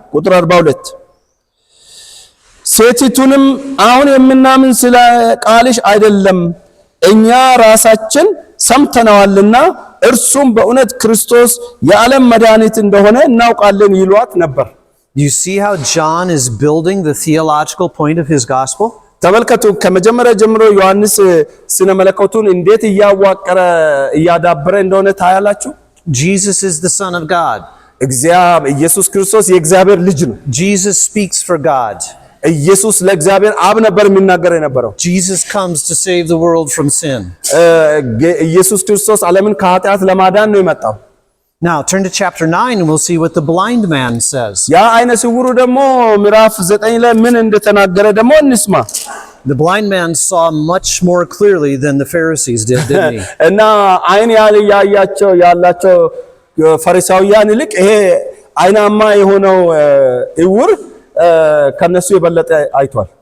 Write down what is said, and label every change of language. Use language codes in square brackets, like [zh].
[am] ቁጥር 42 ሴቲቱንም አሁን የምናምን ስለ ቃልሽ አይደለም እኛ ራሳችን ሰምተናልና እርሱም በእውነት ክርስቶስ የዓለም መድኃኒት እንደሆነ እናውቃለን ይሏት ነበር። [en] You see how John is building the theological point of his gospel? [am] ተመልከቱ ከመጀመሪያ ጀምሮ ዮሐንስ ስነ መለኮቱን እንዴት እያዋቀረ እያዳበረ እንደሆነ ታያላችሁ። [en] Jesus is the Son of God. [am] ኢየሱስ ክርስቶስ የእግዚአብሔር ልጅ ነው። [en] Jesus speaks for God. [am] ኢየሱስ ለእግዚአብሔር አብ ነበር የሚናገር የነበረው። [en] Jesus comes to save the world from sin. [am] ኢየሱስ ክርስቶስ ዓለምን ከኃጢአት ለማዳን ነው የመጣው። [en] Now turn to chapter 9 and we'll see what the blind man says. [am] ያ አይነ ስውሩ ደግሞ ምዕራፍ 9 ላይ ምን እንደተናገረ ደግሞ እንስማ። [en] The blind man saw much more clearly than the Pharisees did, didn't he? [am] እና አይን ያላቸው ፈሪሳውያን ይልቅ ይሄ አይናማ የሆነው እውር ከነሱ የበለጠ አይቷል።